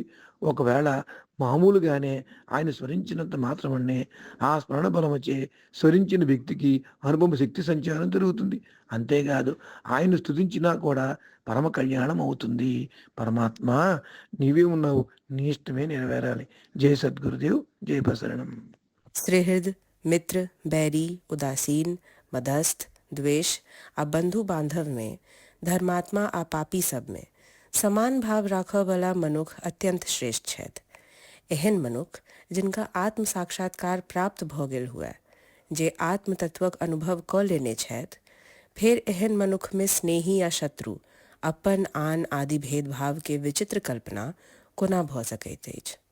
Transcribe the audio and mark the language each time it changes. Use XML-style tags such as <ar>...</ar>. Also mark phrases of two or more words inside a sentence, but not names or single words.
<te>ఒకవేళ మామూలుగానే ఆయన స్మరించినంత మాత్రమనే ఆ స్మరణ బలమచే స్మరించిన వ్యక్తికి అనుభవ శక్తి సంచారం జరుగుతుంది. అంతేకాదు ఆయన స్తుతించినా కూడా పరమ కళ్యాణం అవుతుంది. పరమాత్మ నీవే ఉన్నావు, నీ ఇష్టమే నెరవేరాలి. జై సద్గురుదేవ్, జై ప్రసరణం.</te> <mai>सुहृद, मित्र, बैरी, उदासीन, मदस्थ, द्वेष आ बंधु बांधव में, धर्मात्मा आ पापी सब में समान भाव राखय वाला मनुख अत्यंत श्रेष्ठ छथि। एहन मनुख जिनका आत्म साक्षात्कार प्राप्त भ गेल हुए, जे आत्म तत्वक अनुभव क लेने छथि, फिर एहन मनुख में स्नेही या शत्रु अपन आन आदि भेदभाव के विचित्र कल्पना कोना भऽ सकैत अछि।</mai>